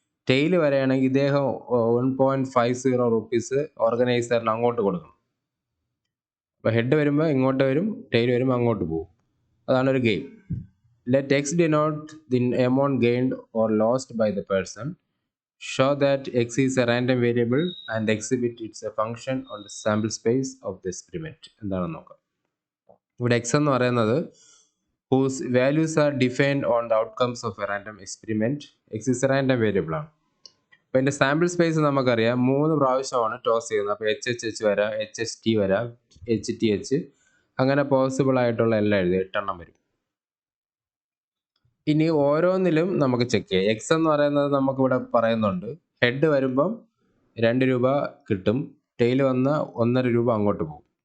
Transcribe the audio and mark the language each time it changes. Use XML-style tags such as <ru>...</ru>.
<ml>Tail വരെയാണെങ്കിൽ ഇദ്ദേഹം 1.50 rupees ഓർഗനൈസറിന് അങ്ങോട്ട് കൊടുക്കണം. അപ്പോൾ ഹെഡ് വരുമ്പോൾ ഇങ്ങോട്ട് വരും, ടെയിൽ വരുമ്പോൾ അങ്ങോട്ട് പോകും. അതാണ് ഒരു game.</ml> <en>Let x denote the amount gained or lost by the person. Show that x is a random variable and exhibit its a function on the sample space of the experiment.</en> <ml>എന്താണെന്ന് നോക്കാം. ഇവിടെ x എന്ന് പറയുന്നത്</ml> <en>whose values are defined on the outcomes of a random experiment. x is a random variable ആണ്.</en> <ml>അപ്പോൾ ഇതിൻ്റെ sample space നമുക്കറിയാം 3 പ്രാവശ്യമാണ് ടോസ് ചെയ്യുന്നത്. അപ്പോൾ എച്ച് എച്ച് എച്ച് വരാം, എച്ച് എച്ച് ടി വരാം, എച്ച് ടി എച്ച്, അങ്ങനെ പോസിബിൾ ആയിട്ടുള്ള എല്ലാം എഴുതി 8 എണ്ണം വരും. ഇനി ഓരോന്നിലും നമുക്ക് ചെക്ക് ചെയ്യാം. എക്സ് എന്ന് പറയുന്നത് നമുക്കിവിടെ പറയുന്നുണ്ട്, ഹെഡ് വരുമ്പം 2 രൂപ കിട്ടും, ടെയിൽ വന്ന 1.5 രൂപ അങ്ങോട്ട് പോകും.</ml>